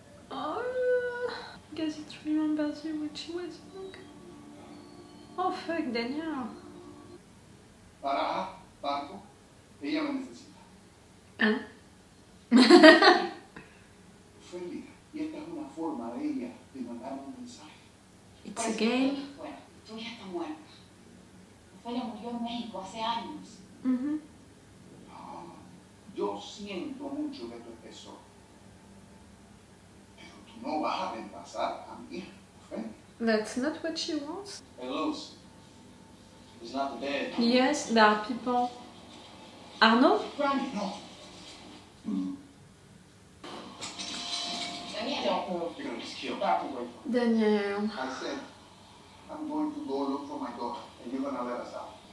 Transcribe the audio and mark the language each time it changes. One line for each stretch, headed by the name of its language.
English: Oh, guess it remembers you when she was young. Oh fuck, Daniel.
Spanish: Para, Paco, ella me necesita. ¿Ah? Félix, y esta es una forma de ella de mandar un mensaje.
English: It's a game.
Spanish: Tu hija está muerta. Ofelia murió en México hace años. Yo siento mucho que tú estés sola. Pero tú no vas a reemplazar a mi hija, Ofelia.
English: That's not what she wants. Hey, Luz. He's not the dad. Yes, there are people. Arno? Randy, no. Daniel. You're gonna just kill. Back away from me. Daniel. I said, I'm going to go look for my daughter, and you're going to let us out.